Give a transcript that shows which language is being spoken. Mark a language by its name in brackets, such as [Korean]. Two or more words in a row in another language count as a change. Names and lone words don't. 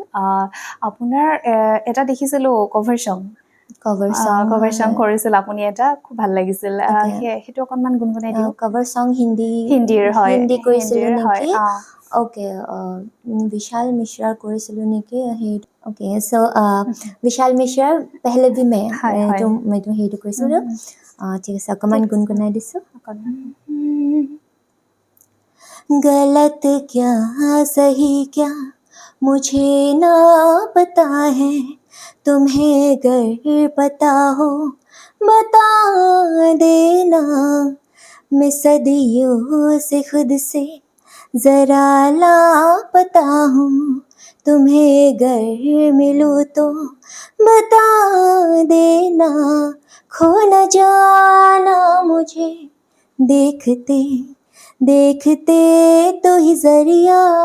[Assamese] আপোনাৰ এটা দেখিছিলোঁ [English] cover song [Assamese] কৰিছিল আপুনি, এটা খুব ভাল লাগিছিল, সেইটো অকণমান গুণগুণাই দিওঁ। [English] cover song [Assamese] হিন্দীৰ কৰিছিলোঁ নেকি? অ'কে, বিশাল মিশ্ৰাৰ কৰিছিলোঁ নেকি? অ'কে, চ' বিশাল মিশ্ৰাৰ [Hindi] पहले भी में, [Assamese] এইটো হেৰিটো কৰিছিলোঁ। ঠিক আছে, অকণমান গুণগুণাই দিছোঁ। [Hindi] गलत क्या सही क्या मुझे ना पता है, तुम्हें अगर पता हो बता देना, मैं सदियों से खुद से जरा लापता हूँ, तुम्हें अगर मिलूँ तो बता देना, खो न जाना मुझे देखते देखते, तू ही जरिया,